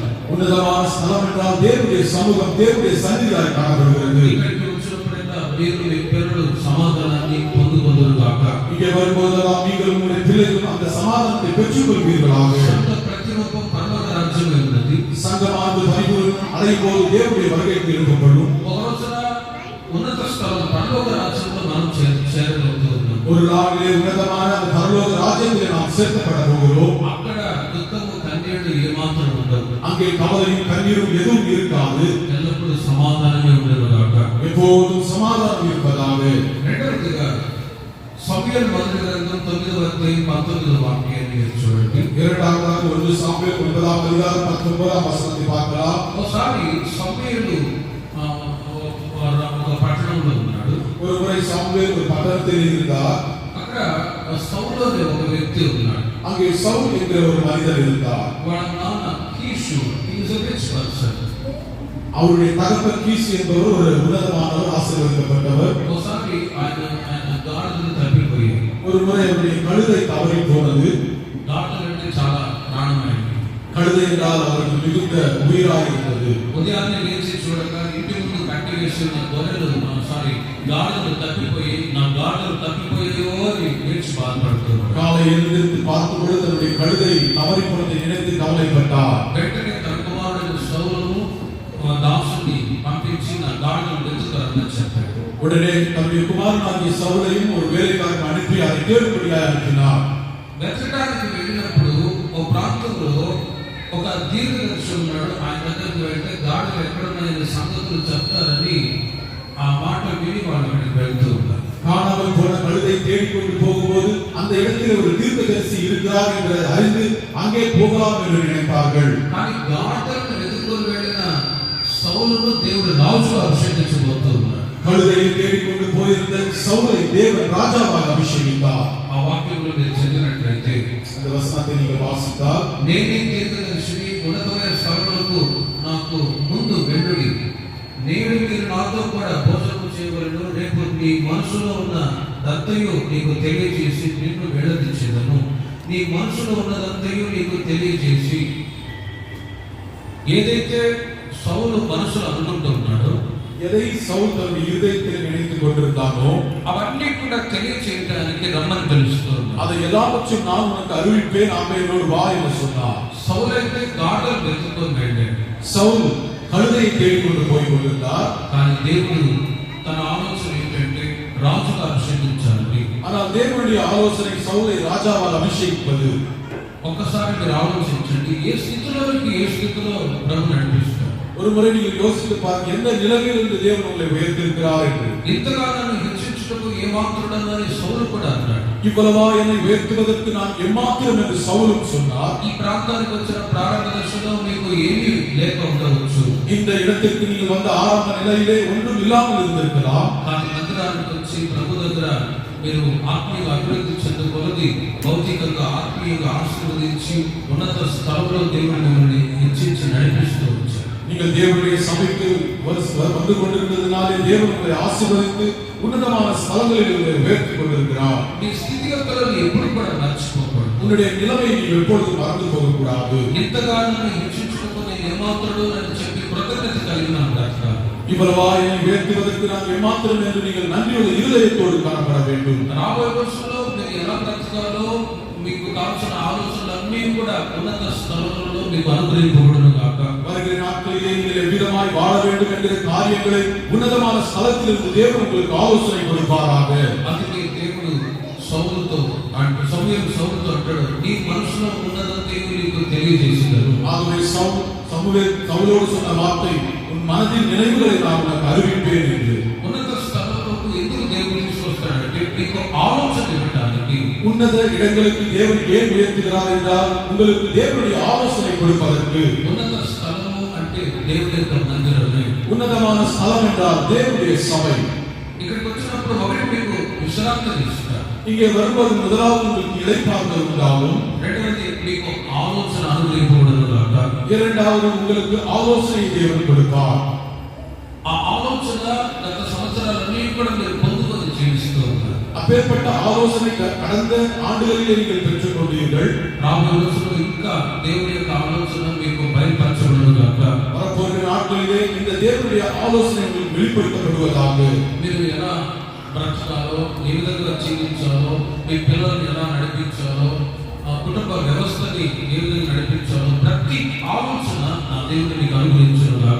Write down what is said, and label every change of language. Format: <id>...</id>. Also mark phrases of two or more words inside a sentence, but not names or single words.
<ta>உன்னதமான ஸ்தலம் என்றால் தேவனுடைய சமூகம், தேவனுடைய சந்நிதியாய் காணப்படுகிறது.</ta> <te>ఇక్కడికి వచ్చినప్పుడల్లా మీరు మీ పిల్లలు సమాధానాన్ని పొందుకొందురుగాక.</te> <ta>இங்கே வரும்போதெல்லாம் நீங்கள் உங்களுடைய பிள்ளைகளும் அந்த சமாதானத்தை பெற்றுக் கொள்வீர்களாக.</ta> <te>సంఘ ప్రతిరూపం పరలోక రాజ్యమే ఉన్నది.</te> <ta>சங்கமானது பரிபூரணம் அடையும் போது தேவனுடைய வருகைக்கு எழுப்பப்படும்.</ta> <te>ఒక రోజున ఉన్నత స్థలం పరలోక రాజ్యంలో మనం చేరగలుగుతున్నాం.</te> <ta>ஒரு நாளிலே உன்னதமான அந்த பரலோக ராஜ்யத்திலே நாம் சேர்க்கப்பட போகிறோம்.</ta> <te>అక్కడ దుఃఖము కన్నీళ్లు ఏమాత్రం ఉండవు.</te> <ta>அங்கே கவலையும் கண்ணீரும் எதுவும் இருக்காது.</ta> <te>ఎల్లప్పుడూ సమాధానమే ఉండేవాక.</te> <ta>எப்போதும் சமாதானம் இருப்பதாக.</ta> <te>రెండవదిగా సమూయేలు మొదటి గ్రంథం 9వ అధ్యాయం 19వ వాక్యాన్ని మీరు చూడండి.</te> <ta>இரண்டாவதாக 1 சாமுவேல் 9ஆம் அதிகாரம் 19ஆம் வசனத்தை பார்க்கலாம்.</ta> <te>ఒకసారి సమూయేలు ఒక పట్టణంలో ఉన్నాడు.</te> <ta>ஒரு முறை சாமுவேல் ஒரு பட்டணத்தில் இருந்தார்.</ta> <te>అక్కడ సౌలు అనే ఒక వ్యక్తి ఉన్నాడు.</te> <ta>அங்கே சவுல் என்கிற ஒரு மனிதர் இருந்தார்.</ta> <te>వాళ్ళ నాన్న కీషు,</te> <en>he is a rich person.</en> <ta>அவருடைய தகப்பன் கீசு என்பவர் ஒரு உன்னதமானவர், ஆசீர்வதிக்கப்பட்டவர்.</ta> <te>ఒకసారి ఆయన గాడిదలు తప్పిపోయాయి.</te> <ta>ஒரு முறை அவருடைய கழுதை தவறி போனது.</ta> <te>గాడిదలు అంటే చాలా ప్రాణమైనవి.</te> <ta>கழுதை என்றால் அவருக்கு மிகுந்த உயிராக இருந்தது.</ta> <te>ఉదయాన్నే లేచి చూడగా ఇంటి ముందు కట్టి వేసి ఉన్న గొర్రెలు గాడిదలు తప్పిపోయి, నా గాడిదలు తప్పిపోయాయో అని లేచి బాధపడుతున్నాడు.</te> <ta>காலை எழுந்திருந்து பார்க்கும்போது தன்னுடைய கழுதை தவறி போனதை நினைத்து கவலைப்பட்டார்.</ta> <te>వెంటనే తన కుమారుడు సౌలును దాసుని పంపించి నా గాడిదలు వెతుకుతారని చెప్పాడు.</te> <ta>உடனே தன்னுடைய குமாரனாகிய சவுலையும் ஒரு வேலைக்காரன் அனுப்பி அதை கேட்கும்படியாக அனுப்பினார்.</ta> <te>వెతకడానికి వెళ్ళినప్పుడు ఒక ప్రాంతంలో ఒక దీర్ఘదర్శి ఉన్నాడు. ఆయన దగ్గరికి వెళ్తే గాడులు ఎక్కడున్నాయని సంగతులు చెప్తారని ఆ మాట విని వాళ్ళు అక్కడికి వెళ్తూ ఉన్నారు.</te> <ta>காணாமல் போன கழுதை தேடிக்கொண்டு போகும்போது அந்த இடத்தில் ஒரு தீர்க்கதரிசி இருக்கிறார் என்பதை அறிந்து அங்கே போகலாம் என்று நினைத்தார்கள்.</ta> <te>కానీ గాడులను వెతుకుని వెళ్ళిన సౌలును దేవుడు రాజుగా అభిషేకించబోతూ ఉన్నాడు.</te> <ta>கழுதையை தேடிக்கொண்டு போயிருந்த சவுலை தேவன் ராஜாவாக அபிஷேகித்தார்.</ta> <te>ఆ వాక్యంలో మీరు చదివినట్లయితే</te> <ta>அந்த వசனத்தை நீங்கள் வாசித்தால்,</ta> <te>నేనే దీర్ఘదర్శిని, ఉన్నతమైన స్థలములకు నాకు ముందు వెళ్ళుడి, నేడు మీరు నాతో కూడా భోజనం చేయవలెను, రేపు నీ మనసులో ఉన్న దంతయు నీకు తెలియజేసి నిన్ను వెళ్ళదించేదను. నీ మనసులో ఉన్నదంతయు నీకు తెలియజేసి, ఏదైతే సౌలు మనసులో అనుకుంటున్నాడో,</te> <ta>எதை சவுல் தன்னுடைய இருதயத்தில் நினைத்துக் கொண்டிருந்தானோ</ta> <te>అవన్నీ కూడా తెలియచేయడానికి రమ్మని పిలుస్తున్నారు.</te> <ta>அதை எல்லாவற்றையும் நான் உனக்கு அறிவிப்பேன், ஆமெனோடு வா என்று சொன்னார்.</ta> <te>సౌలు అయితే గాడులు వెతుకుని వెళ్ళాడు.</te> <ta>சவுல் கழுதையை தேடிக்கொண்டு போய் கொண்டிருந்தார்.</ta> <te>కానీ దేవుడు తన ఆలోచన ఏంటంటే రాజుగా అభిషేకించాలని.</te> <ta>ஆனால் தேவனுடைய ஆலோசனை சவுலை ராஜாவால் அபிஷேகிப்பது.</ta> <te>ఒక్కసారి మీరు ఆలోచించండి, ఏ స్థితిలో ప్రభు నడిపిస్తారు.</te> <ta>ஒரு முறை நீங்கள் யோசித்து பாருங்க, எந்த நிலையில் இருந்து தேவன் உங்களை உயர்த்திருக்கிறார் என்று.</ta> <te>ఇంతగా నన్ను హెచ్చించుటకు ఏమాత్రుడని సౌలు కూడా అన్నాడు.</te> <ta>இவ்வளவா என்னை உயர்த்துவதற்கு நான் எம்மாத்திரம் என்று சவுலும் சொன்னார்.</ta> <te>ఈ ప్రాంతానికి వచ్చిన ప్రారంభ దశలో మీకు ఏమీ లేక ఉండవచ్చు.</te> <ta>இந்த இடத்திற்கு நீங்கள் வந்த ஆரம்ப நிலையிலே ஒன்றும் இல்லாமல் இருந்திருக்கலாம்.</ta> <te>కానీ మందిరానికి వచ్చి ప్రభు దగ్గర మీరు ఆత్మీయంగా అభివృద్ధి చెందుకొలది భౌతికంగా ఆత్మీయంగా ఆశీర్వదించి ఉన్నత స్థలంలో దేవుడు మిమ్మల్ని హెచ్చించి నడిపిస్తూ వచ్చారు.</te> <ta>நீங்கள் தேவனுடைய சபைக்கு வந்து கொண்டிருந்ததினாலே தேவன் உங்களை ஆசீர்வதித்து ఉన్నతமான ஸ்தலங்களில் உங்களை உயர்த்திக் கொண்டிருக்கிறார்.</ta> <te>మీ స్థితిగతులను ఎప్పుడు కూడా మర్చిపోకూడదు.</te> <ta>உன்னுடைய நிலைமையை நீ எப்பொழுதும் மறந்து போகக்கூடாது.</ta> <te>ఇంతగా నన్ను హెచ్చించుటకు నేను ఏమాత్రుడు అని చెప్పి కృతజ్ఞత కలిగిన బ్రతకాలి.</te> <ta>இவ்வளவா என்னை உயர்த்துவதற்கு நான் எம்மாத்திரம் என்று நீங்கள் நன்றியுள்ள இருதயத்தோடு காணப்பட வேண்டும்.</ta> <te>రాబోయే రోజుల్లో మీరు ఎలా బ్రతకాలో మీకు కావాల్సిన ఆలోచనలన్నీ కూడా ఉన్నత స్థలంలో మీకు అనుగ్రహింపబడును గాక.</te> <ta>வருகிற நாட்களிலே நீங்கள் எவ்விதமாய் வாழ வேண்டும் என்கிற காரியங்களை உன்னதமான ஸ்தலத்திலிருந்து தேவன் உங்களுக்கு ஆலோசனை கொடுப்பாராக.</ta> <te>అందుకే దేవుడు సౌలుతో అంటాడు, నీ మనసులో ఉన్నదంతా నీకు తెలియజేసినారు.</te> <ta>ஆகவே சவுலோடு சொன்ன வார்த்தை, உன் மனதின் நினைவுகளை நான் உனக்கு அறிவிப்பேன் என்று.</ta> <te>ఉన్నత స్థలంలోకి ఎందుకు దేవుడు తీసుకొస్తాడంటే మీకు ఆలోచన ఇవ్వడానికి.</te> <ta>உன்னத இடங்களுக்கு தேவன் ஏன் உயர்த்துகிறார் என்றால் உங்களுக்கு தேவனுடைய ஆலோசனை கொடுப்பதற்கு.</ta> <te>ఉన్నత స్థలము అంటే దేవుని యొక్క మందిరమే.</te> <ta>ఉన్నతமான ஸ்தலம் என்றால் தேவனுடைய சபை.</ta> <te>ఇక్కడికి వచ్చినప్పుడు ఒకటి మీకు విశ్రాంతి ఇస్తారు.</te> <ta>இங்கே வரும்போது முதலாவது உங்களுக்கு இளைப்பாறுதல் உண்டாகும்.</ta> <te>రెండవది మీకు ఆలోచన అనుగ్రహింపబడును గాక.</te> <ta>இரண்டாவது உங்களுக்கு ஆலோசனை தேவன் கொடுப்பார்.</ta> <te>ఆ ఆలోచన గత సంవత్సరాలన్నీ కూడా మీరు పొందుకొని జీవిస్తూ ఉన్నారు.</te> <ta>அப்பேற்பட்ட ஆலோசனை கடந்த ஆண்டுகளிலே நீங்கள் பெற்றுக் கொண்டீர்கள்.</ta> <te>రాబోయే రోజుల్లో ఇంకా దేవుని యొక్క ఆలోచన మీకు బయలుపరచబడును గాక.</te> <ta>வரப்போகிற நாட்களிலே இந்த தேவனுடைய ஆலோசனை உங்களுக்கு வெளிப்படுத்தப்படுவதாக.</ta> <te>మీరు ఎలా బ్రతకాలో, ఏ విధంగా జీవించాలో, మీ పిల్లల్ని ఎలా నడిపించాలో, కుటుంబ వ్యవస్థని ఏ విధంగా నడిపించాలో ప్రతి ఆలోచన నా దేవుడు మీకు అనుగ్రహించును గాక.</te>